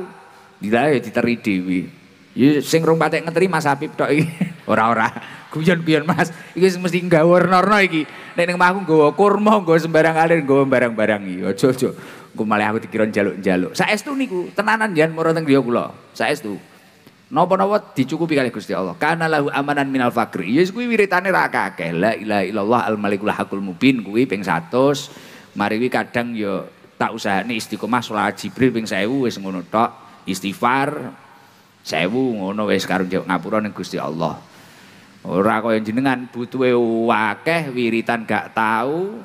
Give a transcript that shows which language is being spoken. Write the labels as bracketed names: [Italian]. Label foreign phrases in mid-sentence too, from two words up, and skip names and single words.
[Javanese] Dilalah ya diteri dhewe. Ya sing rong patek ngeteri Mas Habib tok iki. Ora. Guyon-guyon Mas. Iki mesti nggawernorno iki. Nek ning omahku nggawa kurma, nggawa sembarang alir, nggawa barang-barang iki. Aja. Engko malah aku dikira njaluk-njaluk. Saestu niku tenanan jan mara teng griya kula. Saestu. Napa-napa dicukupi kali Gusti Allah. [Arabic] Kana lahu amanan minal fakri. [Javanese] Ya kuwi wiritane ra akeh. [Arabic] La ilaha illallah al malikul hakul mubin [Javanese] kuwi ping [Arabic] 100. [Javanese] Mari kuwi kadang ya tak usahane istiqomah salat Jibril ping 1000 wis ngono tok. Istighfar 1000 ngono wis karo ngapura ning Gusti Allah. Ora kaya jenengan butuhe akeh wiritan gak tahu.